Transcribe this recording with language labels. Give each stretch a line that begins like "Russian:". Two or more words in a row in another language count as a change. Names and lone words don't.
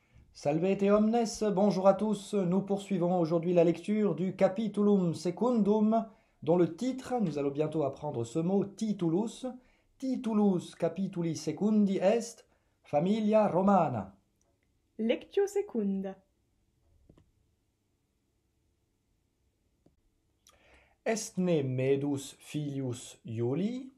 Latin: Salvete omnes,
French: bonjour à tous. Nous poursuivons aujourd'hui la lecture du Capitulum Secundum, dont le titre, nous allons bientôt apprendre ce mot, titulus.
Latin: Titulus capituli secundi est Familia Romana. Lectio secunda. Est ne medus filius Iulii?